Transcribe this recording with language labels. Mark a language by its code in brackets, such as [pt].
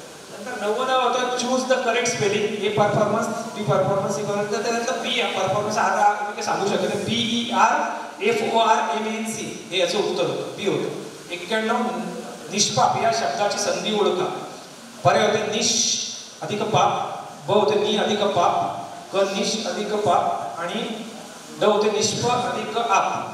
[mr] नंतर 90 होतं [en] Choose the correct spelling. A performance, B performance, C performance. [mr] त्यानंतर बी performance मी सांगू शकत PERFORMANC हे याचं उत्तर होतं. बी होतं. 91 निष्पाप या शब्दाची संधी ओळखा. पर्याय होते निश अधिक पाप, ब होते नि अधिक पाप, क निश अधिक पाप आणि ड होते निष्प अधिक आप.